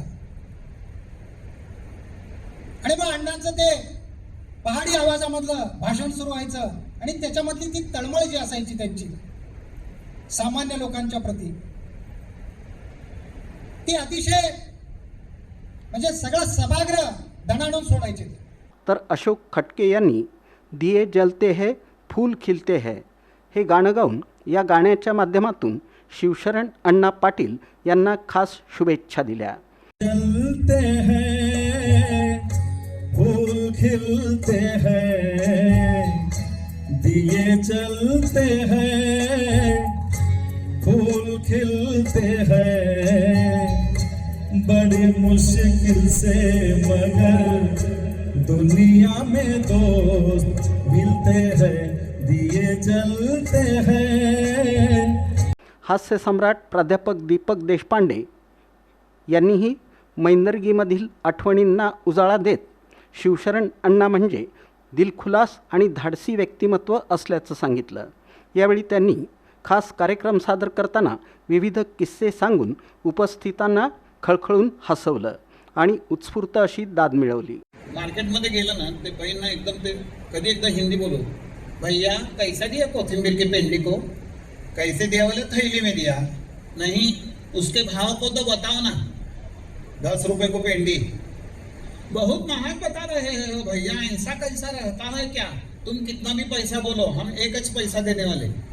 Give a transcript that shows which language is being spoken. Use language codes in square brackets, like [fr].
[mr] आणि मग अण्णांचं ते पहाडी आवाजामधलं भाषण सुरू व्हायचं आणि त्याच्यामधली ती तळमळ जी असायची त्यांची सामान्य लोकांच्या प्रती, ती अतिशय म्हणजे सगळं सभागृह दणाणून सोडायचे। तर अशोक खटके यांनी [hi] दिये जलते है फूल खिलते है [mr] हे गाणं गाऊन या गाण्याच्या माध्यमातून शिवशरण अण्णा पाटील यांना खास शुभेच्छा दिल्या। [hi] जलते हैं फूल खिलते हैं, दिए जलते हैं फूल खिलते हैं, बड़ी मुश्किल से मगर दुनिया में दोस्त मिलते हैं, दिए जलते हैं। [mr] हास्य सम्राट प्राध्यापक दीपक देशपांडे यांनीही मैंदर्गीमधील आठवणींना उजाळा देत शिवशरण अण्णा म्हणजे दिलखुलास आणि धाडसी व्यक्तिमत्व असल्याचं सांगितलं। यावेळी त्यांनी खास कार्यक्रम सादर करताना विविध किस्से सांगून उपस्थितांना खळखळून हसवलं आणि उत्स्फूर्त अशी दाद मिळवली। मार्केटमध्ये गेलं ना, ते बहीण एकदम ते कधी एकदा [hi] हिंदी बोलो, भैया कैसा दिया कोथिंबीर की पेंडी को, कैसे दिया बोले थैली में दिया, नहीं उसके भाव को तो बताओ ना, 10 रुपए को पेंडी, बहुत महंगा बता रहे हो भैया, ऐसा कैसा रहता है क्या, तुम कितना भी पैसा बोलो हम एक पैसा देने वाले।